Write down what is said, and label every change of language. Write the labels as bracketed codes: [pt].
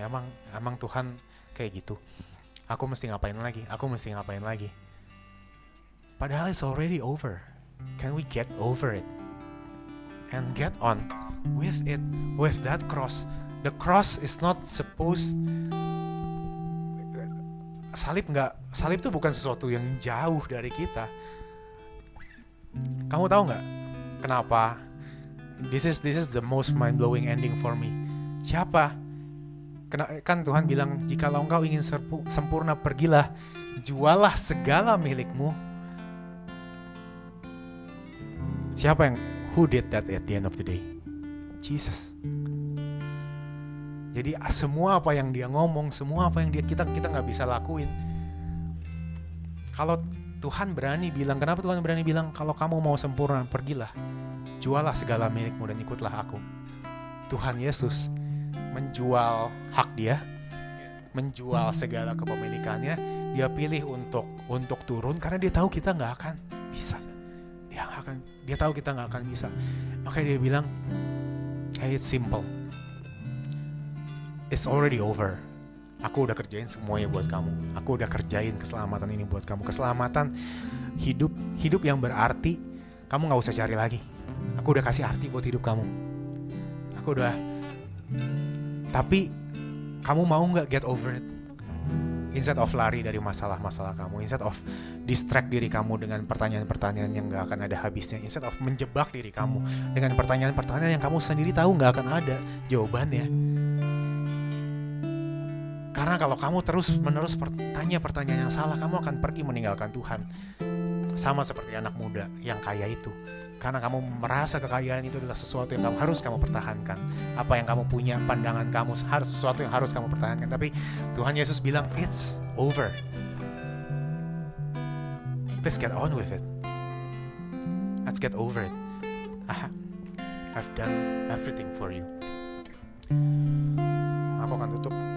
[id] Emang Tuhan kayak gitu? Aku mesti ngapain lagi? Padahal [en] it's already over. Can we get over it? And get on with it, with that cross. The cross is not supposed... [id] Salib itu bukan sesuatu yang jauh dari kita. Kamu tahu nggak kenapa? [en] This is the most mind-blowing ending for me. [id] Siapa? Kan Tuhan bilang, jikalau engkau ingin sempurna, pergilah, jualah segala milikmu. Siapa [en] who did that at the end of the day? Jesus. [id] Jadi semua apa yang dia ngomong, semua apa yang kita nggak bisa lakuin. Kalau Tuhan berani bilang, kenapa Tuhan berani bilang, kalau kamu mau sempurna, pergilah, jualah segala milikmu dan ikutlah aku. Tuhan Yesus menjual hak dia, menjual segala kepemilikannya. Dia pilih untuk turun karena dia tahu kita nggak akan bisa. Dia tahu kita nggak akan bisa. Makanya dia bilang, [en] hey, it's simple. It's already over. [id] Aku udah kerjain semuanya buat kamu. Aku udah kerjain keselamatan ini buat kamu. Keselamatan hidup yang berarti. Kamu gak usah cari lagi. Aku udah kasih arti buat hidup kamu. Tapi kamu mau gak [en] get over it? [id] Instead of lari dari masalah-masalah kamu, instead of distract diri kamu dengan pertanyaan-pertanyaan yang gak akan ada habisnya, instead of menjebak diri kamu dengan pertanyaan-pertanyaan yang kamu sendiri tahu gak akan ada jawabannya. Karena kalau kamu terus-menerus bertanya pertanyaan yang salah, kamu akan pergi meninggalkan Tuhan. Sama seperti anak muda yang kaya itu. Karena kamu merasa kekayaan itu adalah sesuatu yang harus kamu pertahankan. Apa yang kamu punya, pandangan kamu, sesuatu yang harus kamu pertahankan. Tapi Tuhan Yesus bilang, [en] it's over. Please get on with it. Let's get over it. I've done everything for you. [id] Aku akan tutup.